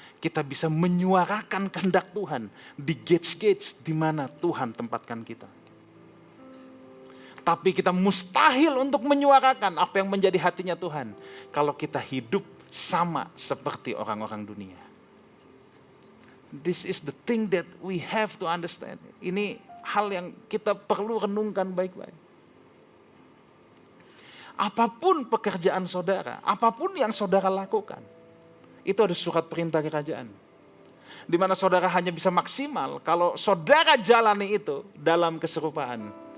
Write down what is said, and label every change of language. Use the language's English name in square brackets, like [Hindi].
[Indonesian] Kita bisa menyuarakan kehendak Tuhan di gates-gates di mana Tuhan tempatkan kita. Tapi kita mustahil untuk menyuarakan apa yang menjadi hatinya Tuhan kalau kita hidup sama seperti orang-orang dunia. [English] This is the thing that we have to understand. [Indonesian] Ini hal yang kita perlu renungkan baik-baik. Apapun pekerjaan saudara, apapun yang saudara lakukan, itu ada surat perintah kerajaan. Di mana saudara hanya bisa maksimal kalau saudara jalani itu dalam keserupaan.